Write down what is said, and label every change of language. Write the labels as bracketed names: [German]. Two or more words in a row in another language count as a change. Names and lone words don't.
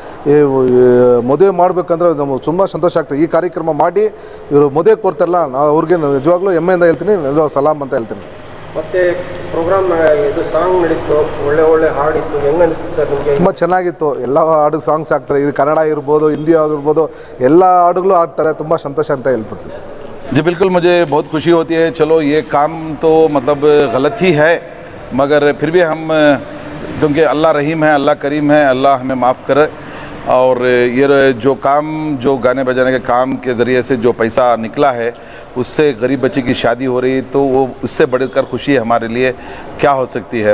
[Kannada] ಮದುವೆ ಮಾಡಬೇಕಂದ್ರೆ ನಮಗೆ ತುಂಬ ಸಂತೋಷ ಆಗ್ತದೆ. ಈ ಕಾರ್ಯಕ್ರಮ ಮಾಡಿ ಇವರು ಮದುವೆ ಕೊಡ್ತಾರಲ್ಲ, ನಾವು ಅವ್ರಿಗೆ ನಿಜವಾಗ್ಲೂ ಹೆಮ್ಮೆಯಿಂದ ಹೇಳ್ತೀನಿ, ಸಲಾಮ್ ಅಂತ ಹೇಳ್ತೀನಿ. ಮತ್ತು ಪ್ರೋಗ್ರಾಮ್ ಇದು ಸಾಂಗ್ ನಡೀತು, ಒಳ್ಳೆ ಹಾಡಿತ್ತು, ಹೆಂಗೆ ಅನಿಸ್ತು ಸರ್ ನಿಮಗೆ? ತುಂಬ ಚೆನ್ನಾಗಿತ್ತು. ಎಲ್ಲ ಹಾಡು ಸಾಂಗ್ಸ್ ಆಗ್ತಾರೆ, ಇದು ಕನ್ನಡ ಇರ್ಬೋದು, ಹಿಂದಿ ಆಗಿರ್ಬೋದು, ಎಲ್ಲ ಹಾಡುಗಳು ಆಡ್ತಾರೆ. ತುಂಬ ಸಂತೋಷ ಅಂತ ಹೇಳ್ಬಿಡ್ತೀನಿ. [Hindi] जी बिल्कुल, मुझे बहुत खुशी होती है। चलो ये काम तो मतलब गलत ही है, मगर फिर भी हम, क्योंकि अल्लाह रहीम है, अल्लाह करीम है, अल्लाह हमें माफ़ करे। और ये जो काम, जो गाने बजाने के काम के ज़रिए से जो पैसा निकला है, उससे गरीब बच्चे की शादी हो रही, तो वो उससे बढ़कर खुशी हमारे लिए क्या हो सकती है।